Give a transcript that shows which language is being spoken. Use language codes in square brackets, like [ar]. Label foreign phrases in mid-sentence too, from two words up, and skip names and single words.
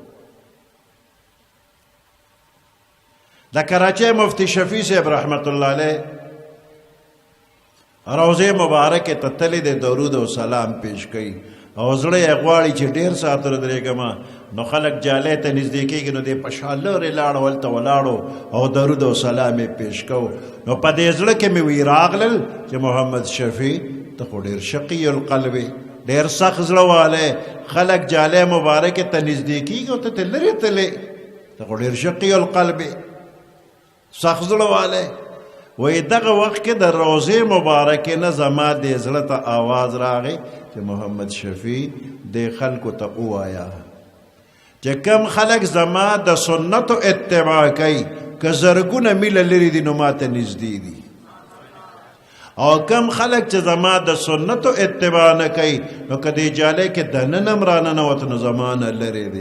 [ps] د کراچۍ مفتی شفیع صاحب [ar] رحمت الله علیه [ps] روضې مبارکې ته تللی دی درود او سلام پیش کوي او زړه یې غواړي چې ډېر ساعت ودرېږم نو خلک جالۍ ته نږدې کېږي نو دی په شا لرې لاړو هلته ولاړو او درود او سلام یې پیش کو نو په دې زړه کې مې وی راغلل چې محمد شفیع ته خو ډېر [ar] شقي القلب [ps] ډېر سخت زړه والی خلک جالۍ مبارکې ته نږدې کېږي او ته ته لرې تلې ته خو ډېر [ar] شقي القلب [ps] سخت زړه والی وی دغه وخت کې د روضې مبارکې نه زما دې زړه ته آواز راغی چې محمد شفیع دې خلکو ته ووایه چې کم خلک زما د سنتو اتباع کوي که زرګونه میله لرې دي نو ماته نږدې دي او کم خلک چې زما د سنتو اتباع نه کوي نو که دې جالۍ کې دننه هم راننوت نو زما نه لرې دی.